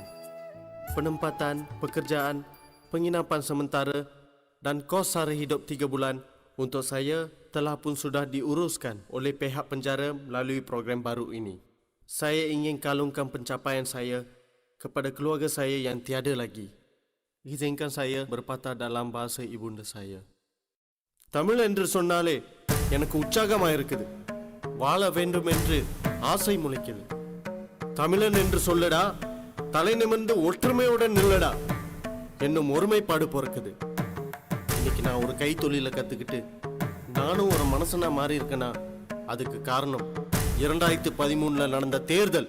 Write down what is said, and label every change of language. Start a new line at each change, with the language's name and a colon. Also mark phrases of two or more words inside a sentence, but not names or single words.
Malay: Penempatan, pekerjaan, penginapan sementara dan kos sara hidup 3 bulan untuk saya telah pun sudah diuruskan oleh pihak penjara melalui program baru ini. Saya ingin kalungkan pencapaian saya kepada keluarga saya yang tiada lagi. Izinkan saya berpatah dalam bahasa ibunda saya.
Tamil: தமிழ் என்று சொன்னாலே எனக்கு உற்சாகமாக இருக்குது. வாழ வேண்டும் என்று ஆசை முளைக்குது. தமிழன் என்று சொல்லடா, தலை நிமிர்ந்து ஒற்றுமையுடன் நில்லடா என்னும் ஒருமைப்பாடு பிறக்குது. இன்னைக்கு நான் ஒரு கைத்தொழிலை கற்றுக்கிட்டு நானும் ஒரு மனுஷனா மாறி இருக்கேனா, அதுக்கு காரணம் 2013 நடந்த தேர்தல்.